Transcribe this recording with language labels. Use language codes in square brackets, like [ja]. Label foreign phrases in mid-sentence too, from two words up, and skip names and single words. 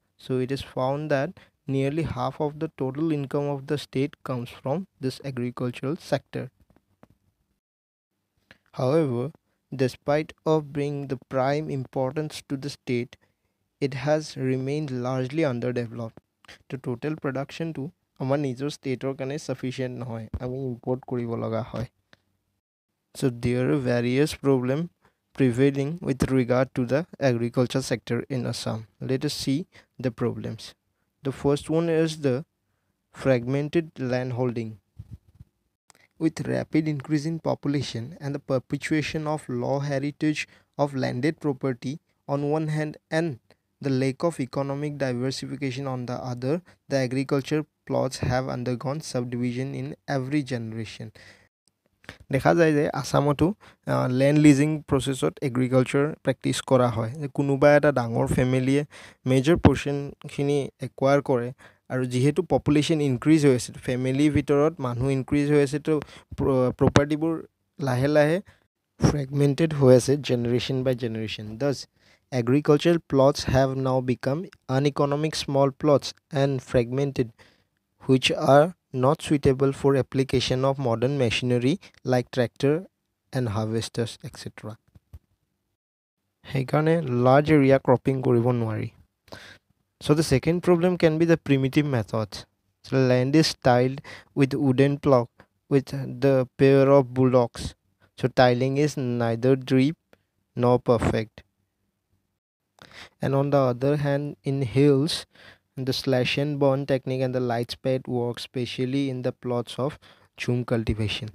[en] So it is found that nearly half of the total income of the state comes from this agricultural sector. However, despite of being the prime importance to the state, it has remained largely underdeveloped. The total production to [as] আমাৰ নিজৰ ষ্টেটৰ কাৰণে sufficient নহয়, আমি import কৰিব লগা হয়. [en] So there are various problems prevailing with regard to the agriculture sector in Assam. Let us see the problems. The first one is the fragmented landholding. With rapid increase in population and the perpetuation of law heritage of landed property on one hand and the lack of economic diversification on the other, the agriculture plots have undergone subdivision in every generation. [as] দেখা যায় যে আসামতো [en] land leasing process agriculture practice [as] কৰা হয়, যে কোনোবা এটা ডাঙৰ ফেমিলিয়ে [en] major portion acquire [as] কৰে আৰু যিহেতু [en] population increase [as] হৈ আছে, ফেমিলিৰ ভিতৰত মানুহ ইনক্ৰিজ হৈ আছে, তো প্ৰপাৰ্টিবোৰ লাহে লাহে ফ্ৰেগমেণ্টেড হৈ আছে [en] generation by generation. Thus, agricultural plots have now become uneconomic small plots and fragmented, which are not suitable for application of modern machinery like tractor and harvesters, etc. [as] সেইকাৰণে [en] large area cropping [as] কৰিব নোৱাৰি. [en] So the second problem can be the primitive methods. So land is tiled with wooden plow with the pair of bullocks. So tiling is neither deep nor perfect. And on the other hand, in hills, the slash and burn technique and the light spade work especially in the plots of chum cultivation.